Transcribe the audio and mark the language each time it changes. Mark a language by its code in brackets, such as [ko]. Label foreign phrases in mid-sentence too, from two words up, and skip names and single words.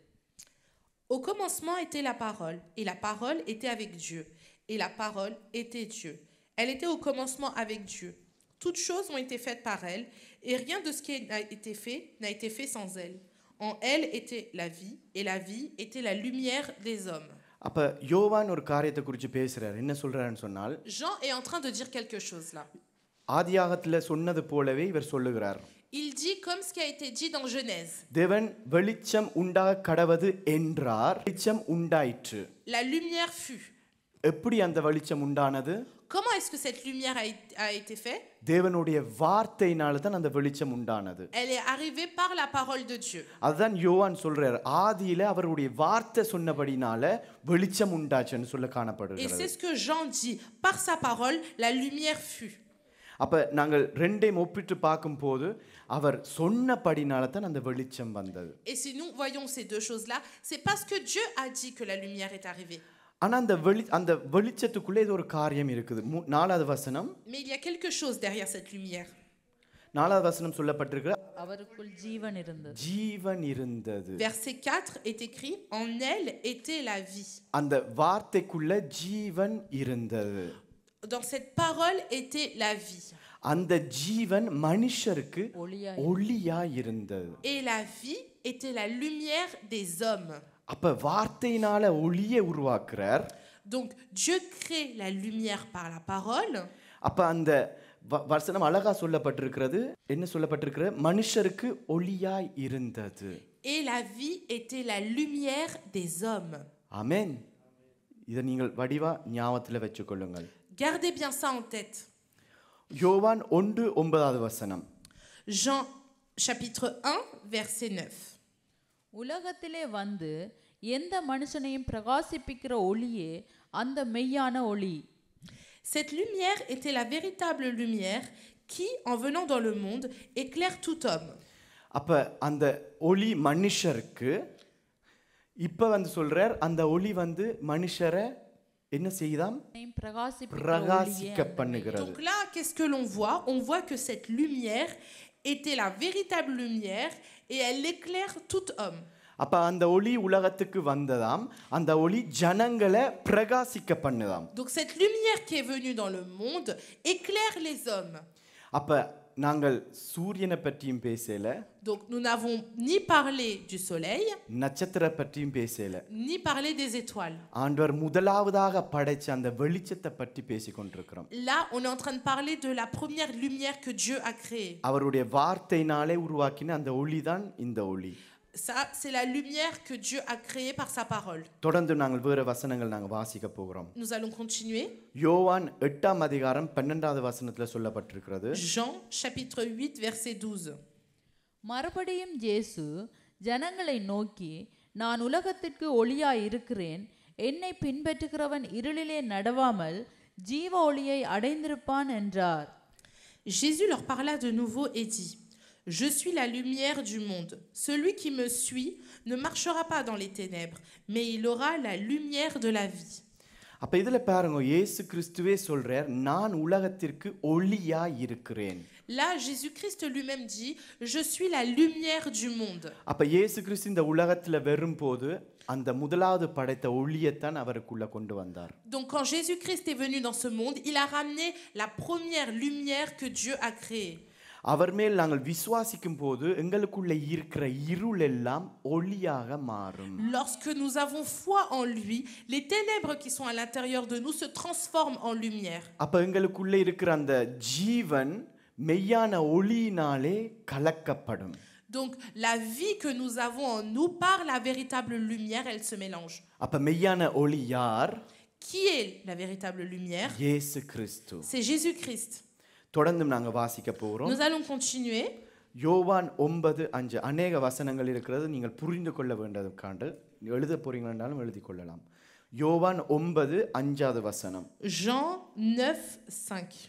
[fr] Au commencement était la parole, et la parole était avec Dieu, et la parole était Dieu. Elle était au commencement avec Dieu. Toutes choses ont été faites par elle, et rien de ce qui a été fait n'a été fait sans elle. En elle était la vie, et la vie était la lumière des hommes. [ta] அப்ப யோவான் ஒரு காரியத்தை குறித்து பேசுறார். என்ன சொல்றாருன்னு சொன்னால், [fr] Jean est en train de dire quelque chose là. [ta] ஆதியாகத்துல சொன்னது போலவே இவர் சொல்லுகிறார். [fr] Il dit comme ce qui a été dit dans Genèse. [ta] தேவன் வெளிச்சம் உண்டாக கடவது என்றார், வெளிச்சம் உண்டாயிற்று. [fr] La lumière fut. [ta] எப்படி அந்த வெளிச்சம் உண்டானது? [fr] Comment est-ce que cette lumière a été faite? [ta] தேவனுடைய வார்த்தையினால தான் அந்த வெளிச்சம் உண்டானது. [fr] Elle est arrivée par la parole de Dieu. [ta] அதுதான் யோவான் சொல்றார், ஆதியில அவருடைய வார்த்தை சொன்னபடினால வெளிச்சம் உண்டாச்சுன்னு சொல்ல [fr] Et [ta] காணப்படுகிறது. [fr] c'est ce que Jean dit. Par sa parole, la lumière fut. [ta] அப்ப நாங்கள் ரெண்டையும் ஒப்பிட்டு பார்க்கும்போது அவர் சொன்னபடினால தான் அந்த வெளிச்சம் வந்தது. [fr] Et si nous voyons ces deux choses-là, c'est parce que Dieu a dit que la lumière est arrivée. [ta] ஆனா அந்த வெளிச்சத்துக்குள்ள இது ஒரு காரியம் இருக்குது. 4வது வசனம். [fr] Mais il y a quelque chose derrière cette lumière. [ta] 4வது வசனம் சொல்லப்பட்டிருக்கிற அவருக்குள் ஜீவன் இருந்தது. ஜீவன் இருந்தது. [fr] Verset 4 est écrit en elle était la vie. [ta] அந்த வார்த்தைக்குள்ள ஜீவன் இருந்தது. [fr] Dans cette parole était la vie. [ta] அந்த ஜீவன் மனுஷருக்கு ஒளியாய் ஒளியாய் இருந்தது. [fr] Et la vie était la lumière des hommes. [ta] அப்ப வார்த்தையினால ஒளியை உருவாக்குறார். [fr] Donc Dieu crée la lumière par la parole. [ta] அப்ப அந்த வசனம் அழகா சொல்லப்பட்டிருக்கிறது. என்ன சொல்லப்பட்டிருக்கிற? மனுஷருக்கு ஒளியாய் இருந்தது. [fr] Et la vie était la lumière des hommes. [ta] ஆமென். இதை நீங்கள் வடிவா ஞாபகத்துல வச்சுக்கொள்ளுங்கள். [fr] Gardez bien ça en tête. [ta] யோவான் 1:9 வசனம். [fr] Jean chapitre 1 verset 9. [ta] உலகத்திலே வந்து எந்த மனுஷனையும் பிரகாசிப்பிக்கிற ஒளியே அந்த மெய்யான ஒளி. [fr] Cette lumière était la véritable lumière qui, en venant dans le monde, éclaire tout homme. [ta] அப்ப அந்த ஒளி மனுஷருக்கு இப்ப வந்து சொல்றார், அந்த ஒளி வந்து மனுஷரை என்ன செய்தாம்? பிரகாசிக்க பண்ணுகிறது. [fr] Donc là, qu'est-ce que l'on voit? On voit que cette lumière était la véritable lumière et elle éclaire tout homme. [ta] அப்ப அந்த ஒளி உலகத்துக்கு வந்ததாம், அந்த ஒளி ஜனங்களை பிரகாசிக்க பண்ணுதாம். [fr] Donc cette lumière qui est venue dans le monde éclaire les hommes. [ta] அப்ப நாங்கள் சூரியனை பற்றியும் பேசல, [fr] Donc nous n'avons ni parlé du soleil, [ta] நட்சத்திர பற்றியும் பேசல, [fr] ni parlé des étoiles. [ta] ஆண்டவர் முதலாவதாக படைச்ச அந்த வெளிச்சத்தை பற்றி பேசிக் கொண்டிருக்கிறோம். [fr] Là, on est en train de parler de la première lumière que Dieu a créée. [ta] அவருடைய வார்த்தையினாலே உருவாக்கின அந்த ஒளிதான் இந்த ஒளி. [fr] Ça, c'est la lumière que Dieu a créée par sa parole. [ta] தொடர்ந்து நாங்கள் வேற வசனங்கள் நாங்கள் வாசிக்க போகிறோம். [fr] Nous allons continuer. [ta] யோவான் 8ஆம் அதிகாரம் 12வது வசனத்துல சொல்லப்பட்டிருக்கிறது. [fr] Jean chapitre 8 verset 12. [ta] மறுபடியும் இயேசு ஜனங்களை நோக்கி, நான் உலகத்திற்கு ஒளியாய் இருக்கிறேன், என்னை பின்பற்றுகிறவன் இருளிலே நடவாமல் ஜீவ ஒளியை அடைந்திருப்பான் என்றார். [fr] Jésus leur parla de nouveau et dit: Je suis la lumière du monde. Celui qui me suit ne marchera pas dans les ténèbres, mais il aura la lumière de la vie. [ta] அப்ப இதுல பாருங்க, இயேசு கிறிஸ்துவே சொல்றார், நான் உலகத்திற்கு ஒளியா இருக்கிறேன். [fr] Là, Jésus-Christ lui-même dit: Je suis la lumière du monde. [ta] அப்ப இயேசு கிறிஸ்து இந்த உலகத்துல வரும்போது அந்த முதலாவது படைத்த ஒளியைத்தான் அவருக்குள்ள கொண்டு வந்தார். [fr] Donc quand Jésus-Christ est venu dans ce monde, il a ramené la première lumière que Dieu a créée. [ta] அவர் மேல் நாங்கள் விசுவாசிக்கும் போது எங்களுக்குள்ள இருக்கிற இருள் எல்லாம் ஒளியாக மாறும். [fr] Lorsque nous avons foi en lui, les ténèbres qui sont à l'intérieur de nous se transforment en lumière. [ta] அப்ப எங்களுக்குள்ள இருக்கிற அந்த ஜீவன் மெய்யான ஒளியினாலே கலக்கப்படும். [fr] Donc la vie que nous avons en nous, par la véritable lumière, elle se mélange. [ta] அப்ப மெய்யான ஒளி யார்? [fr] Qui est la véritable lumière? [ta] இயேசு கிறிஸ்து. [fr] C'est Jésus-Christ. [ta] தொடர்ந்து நாங்க வாசிக்க போறோம். [fr] Nous allons continuer. [ta] யோவான் 9:5 அநேக வசனங்கள் இருக்கிறது, நீங்கள் புரிந்து கொள்ள வேண்டியதுக்காண்டு எழுத போறீங்கன்னாலும் எழுதி கொள்ளலாம். யோவான் 9:5 வசனம். [fr] Jean 9:5.